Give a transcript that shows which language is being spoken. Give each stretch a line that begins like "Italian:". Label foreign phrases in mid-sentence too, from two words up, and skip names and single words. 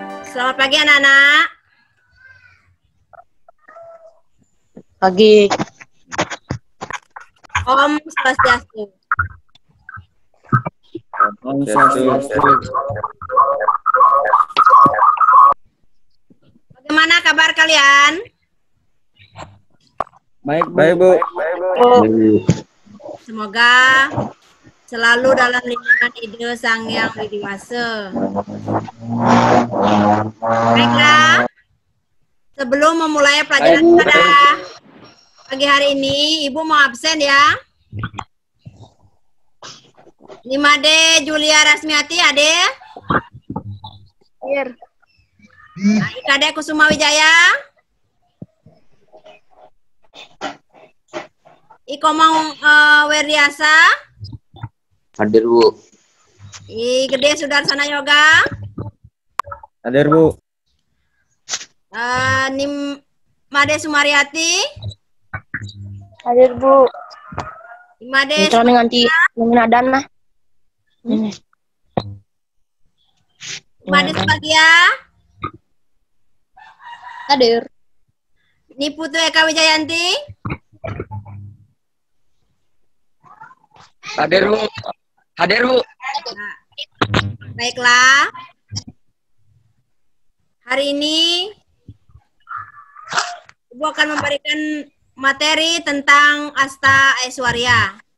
Indonesian: Selamat pagi anak-anak. Pagi.
Balinese: Om Swastiastu. Om Swastiastu.
Indonesian: Bagaimana kabar kalian? Baik, Bu. Semoga selalu dalam lindungan Ide Sang Yang Widi Wase. Baiklah, sebelum memulai pelajaran pada pagi hari ini, Ibu mau absen ya. 5D Julia Rasmiati, Ade. Here. Ade Kusuma Wijaya. Ikomang Werdiasa. Hadir, Bu. Gede Sudarsana Yoga. Hadir, Bu. Made Sumariati. Hadir, Bu. Made Kami nganti nadan lah. Made Sebagia. Hadir. Niputu Eka Wijayanti. Hadir, Bu. Hadir, Bu. Nah, baiklah. Hari ini Ibu akan memberikan materi tentang Asta Aiswarya.